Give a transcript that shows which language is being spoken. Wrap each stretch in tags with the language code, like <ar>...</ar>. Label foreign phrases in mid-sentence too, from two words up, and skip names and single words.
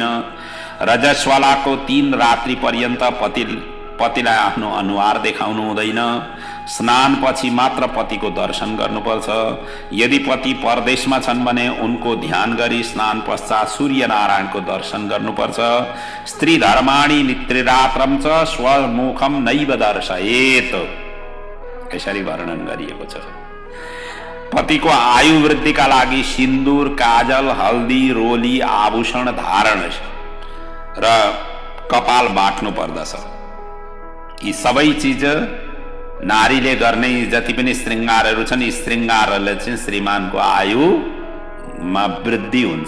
<ne>रजस्वलाको 3 रात्रि पर्यन्त पतिलाई आफ्नो अनुहार देखाउनु हुँदैन। स्नान पछि मात्र पतिको दर्शन गर्नुपर्छ। यदि पति परदेशमा छन् भने उनको ध्यान गरी स्नान पश्चात सूर्य नारायणको दर्शन गर्नुपर्छ।</ne> <sa>स्त्री धर्माणि नित्रिरात्रं च स्वमुखम नैव दर्शयेत्,</sa> <ne>यसरी वर्णन गरिएको छ। पतिको आयु वृद्धिका लागि सिन्दूर, काजल, हल्दी, रोली, आभूषण धारण र कपाल बाट्नु पर्दछ। यी सबै चिज नारीले गर्ने जति पनि श्रृङ्गारहरू छन्, यी श्रृङ्गारहरूले चाहिँ श्रीमानको आयुमा वृद्धि हुन्छ।</ne>